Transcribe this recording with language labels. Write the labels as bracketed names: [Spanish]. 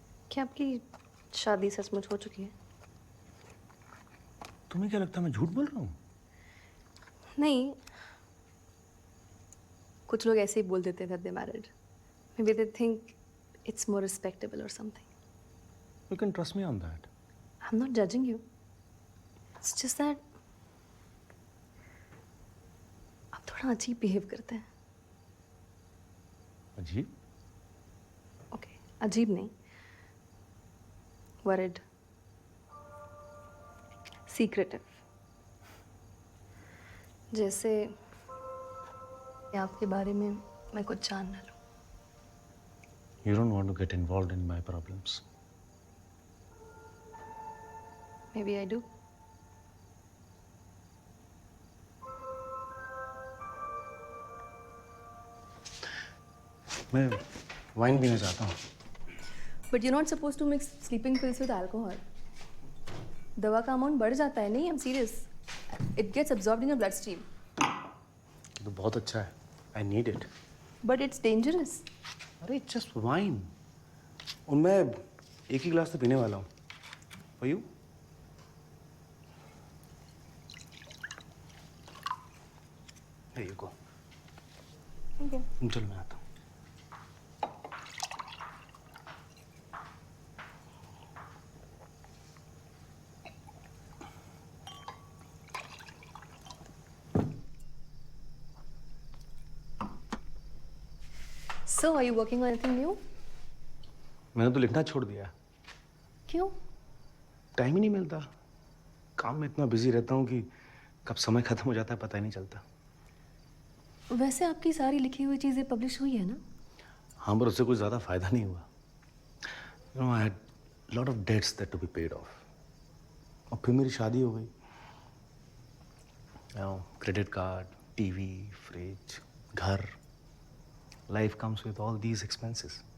[Hindi] क्या आपकी शादी सचमुच हो चुकी है? तुम्हें क्या लगता है मैं झूठ बोल रहा हूँ? नहीं, कुछ लोग ऐसे ही बोल देते हैं [English] that they're married. Maybe they think it's more respectable or something. You can trust me on that. I'm not judging you. It's just that [Hindi] आप थोड़ा अजीब बिहेव करते हैं. अजीब? Okay, अजीब नहीं. [English] Worried. Secretive. [Hindi] जैसे आपके बारे में मैं कुछ जान ना लूं. [English] You don't want to get involved in my problems. Maybe I do. [Hindi] मैं वाइन पीना चाहता हूँ. [English] But you're not supposed to mix sleeping pills with alcohol. [Hindi] दवा का अमाउंट बढ़ जाता है. [English] नहीं, I'm serious. It gets absorbed in your bloodstream. [Hindi] तो बहुत अच्छा है. [English] I need it. But it's dangerous. अरे just wine. [Hindi] और मैं एक ही गिलास तो पीने वाला हूँ. [English] For you? There you go. Okay. [Hindi] चलो मैं आता हूँ. [English] So, are you working on anything new? [Hindi] मैंने तो लिखना छोड़ दिया. क्यों? टाइम ही नहीं मिलता. काम में इतना बिजी रहता हूँ कि कब समय खत्म हो जाता है पता ही नहीं चलता. वैसे आपकी सारी लिखी हुई चीजें पब्लिश हुई है ना? हाँ, पर उससे कुछ ज़्यादा फायदा नहीं हुआ. [English] You know, I had lot of debts that to be paid off. [Hindi] और फिर मेरी शादी हो गई. क्रेडिट कार्ड, टीवी, फ्रिज, घर. [English] Life comes with all these expenses.